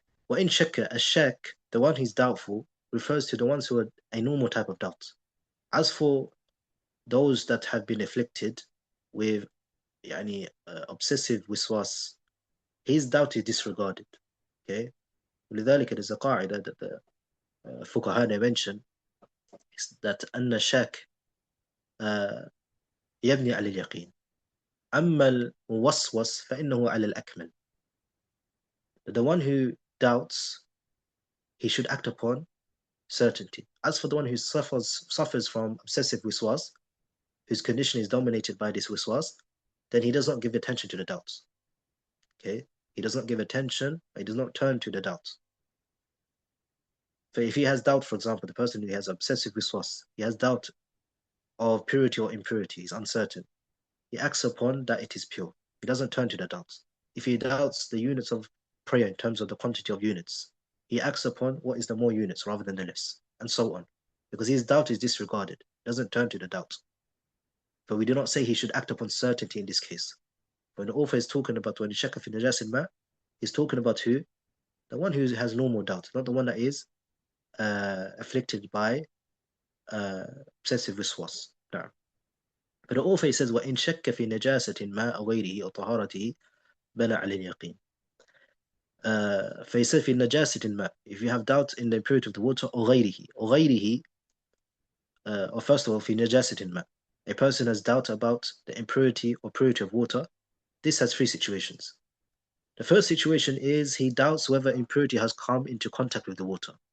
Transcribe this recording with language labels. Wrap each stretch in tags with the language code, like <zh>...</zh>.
<ar>وَإِن شَكَّ,</ar> <en>a shak, the one who's doubtful, refers to the ones who are a normal type of doubt. As for those that have been afflicted with obsessive wiswas, his doubt is disregarded. Okay?</en> <ar>ولذلك</ar> <en>there's a</en> <ar>قاعدة</ar> <en>that the fuqaha mention is that</en> <ar>أن الشاك يبني على اليقين أما الموسوس فإنه على الأكمل.</ar> <en>The one who doubts, he should act upon certainty. As for the one who suffers from obsessive wiswas, whose condition is dominated by this wiswas, then he does not give attention to the doubts. Okay? He does not give attention, he does not turn to the doubts. So if he has doubt, for example, the person who has obsessive wiswas, he has doubt of purity or impurity, he's uncertain. He acts upon that it is pure. He doesn't turn to the doubts. If he doubts the units of prayer in terms of the quantity of units, he acts upon what is the more units rather than the less, and so on. Because his doubt is disregarded. He doesn't turn to the doubt. But we do not say he should act upon certainty in this case. When the author is talking about when shakka fi najasil ma, he's talking about who? The one who has normal doubt, not the one that is afflicted by obsessive wiswas. No. But the author says,</en> <ar>وَإِن شَكَّ فِي نَجَاسَةٍ مَا غَيْرِهِ أَوْ طَهَارَتِهِ بَنَى عَلَى الْيَقِينِ. فَيَسَيْ فِي نَجَاسَةٍ مَا,</ar> <en>if you have doubt in the impurity of the water, or</en> <ar>غَيْرِهِ,</ar> <en>or first of all,</en> <ar>فِي نَجَاسَةٍ مَا,</ar> <en>a person has doubt about the impurity or purity of water. This has three situations. The first situation is he doubts whether impurity has come into contact with the water.</en>